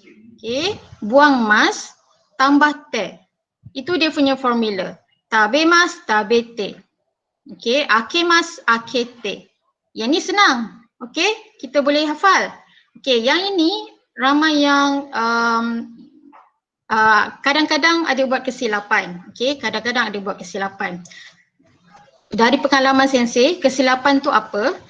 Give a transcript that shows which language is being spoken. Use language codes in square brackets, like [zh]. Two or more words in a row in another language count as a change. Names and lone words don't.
[ms] Buang mas tambah te. Itu dia punya formula. [ja] たべます、たべて。あけます、あけて. [ms] Yang ni senang. Kita boleh hafal. Yang ini ramai yang kadang-kadang ada buat kesilapan. Kadang-kadang ada buat kesilapan. Dari pengalaman Sensei, kesilapan tu apa?